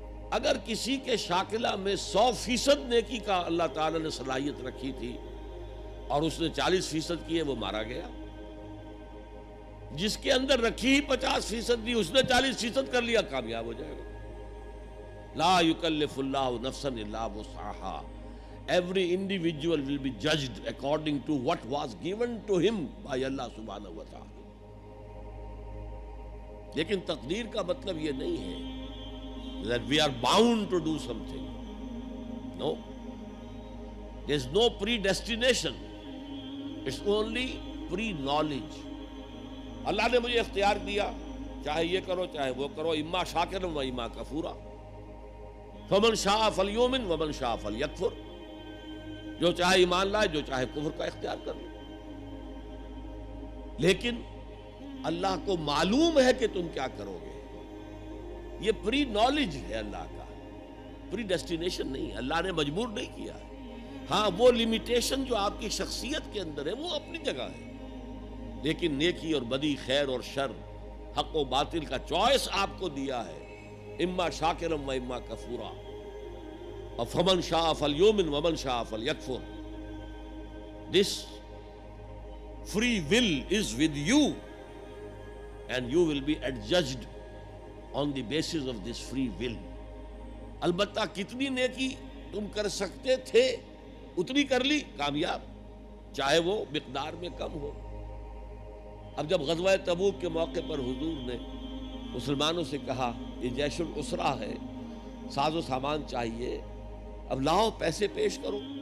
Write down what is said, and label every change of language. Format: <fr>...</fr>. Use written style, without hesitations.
<ur>اگر کسی کے شاکلہ میں 100% نیکی کا اللہ تعالی نے صلاحیت رکھی تھی اور اس نے 40% کی ہے، وہ مارا گیا. جس کے اندر رکھی ہی 50% دی، اس نے 40% کر لیا، کامیاب ہو جائے گا.</ur> <ar>لا یکلف اللہ نفسا الا وسعها.</ar> <en>Every individual will be judged according to what was given to him by Allah subhanahu wa ta'ala.</en> <ur>لیکن تقدیر کا مطلب یہ نہیں ہے</ur> <en>that we are bound to do something. No. There is no predestination. It's only pre-knowledge.</en> <ur>اللہ نے مجھے اختیار دیا، چاہے یہ کرو چاہے وہ کرو،</ur> <ar>اما شاکرا و اما کفورا. فمن شاء فلیؤمن ومن شاء فلیکفر.</ar> <ur>جو چاہے ایمان لائے، جو چاہے کفر کا اختیار کر لے. لیکن اللہ کو معلوم ہے کہ تم کیا کرو گے. یہ پری نالج ہے اللہ کا، پری ڈیسٹینیشن نہیں ہے. اللہ نے مجبور نہیں کیا. ہاں وہ لمیٹیشن جو آپ کی شخصیت کے اندر ہے وہ اپنی جگہ ہے، لیکن نیکی اور بدی، خیر اور شر، حق و باطل کا چوائس آپ کو دیا ہے.</ur> <ar>اما شاکرا و اما کفورا. فمن شاء فلیؤمن ومن شاء فلیکفر.</ar> <en>This free will is with you and you will be adjudged on the basis of this free will.</en> <ur>البتہ کتنی نیکی تم کر سکتے تھے اتنی کر لی، کامیاب، چاہے وہ مقدار میں کم ہو. اب جب غزوہ تبوک کے موقع پر حضور نے مسلمانوں سے کہا یہ جیش العسرہ ہے، ساز و سامان چاہیے، اب لاؤ پیسے پیش کرو.</ur>